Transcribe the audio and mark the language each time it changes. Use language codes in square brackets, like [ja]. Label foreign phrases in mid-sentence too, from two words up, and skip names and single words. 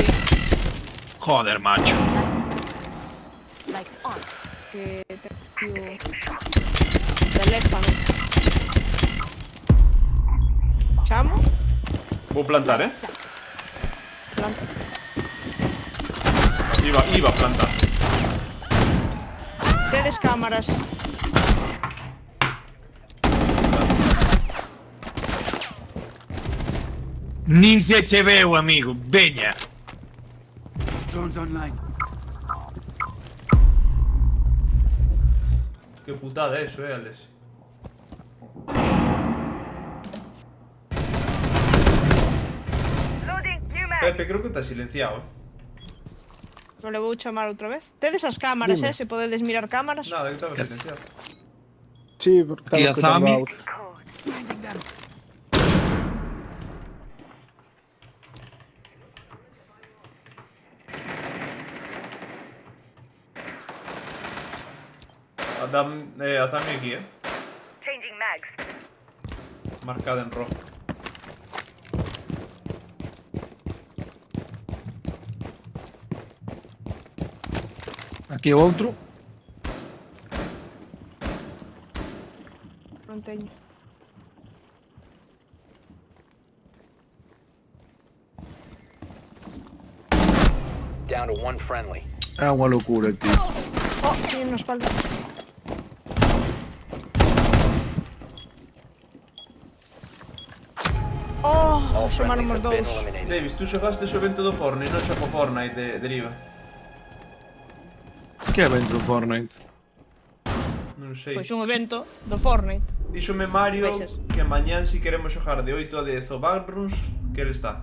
[es] Joder, macho. [en] Lights on. que te teléfono. [gl] Chamo, Vou plantar, planta. Iba a plantar. Tedes cámaras. Nin se che veu, amigo. Veña. [en] Drones online. [gl] Que putada eso, Alex. [en] Loading new mag. [gl] Pepe, creo que está silenciado, Non le vou chamar outra vez. Tedes as cámaras, Dime. se podedes mirar cámaras. Nada, que estaba silenciado. Sí, porque E estaba a escuchando Zami? audio. A Zami aquí, [en] Changing mags. [gl] marcada en rojo. Aquí o outro. Non teño. [en] Down to one friendly. [gl] É unha loucura, tío. Oh, teño na espalda. Oh, [en] All [gl] somaron [en] friendlies [gl] os [en] have been [gl] dous. [en] eliminated. [gl] Davis, tú xogaste o evento do Fortnite, non xa po Fortnite de deriva. Que evento do Fortnite? Non sei. Pois un evento do Fortnite. Díxome Mario Vexas. que mañán si queremos xogar de 8 a 10 o Backrooms, que ele está.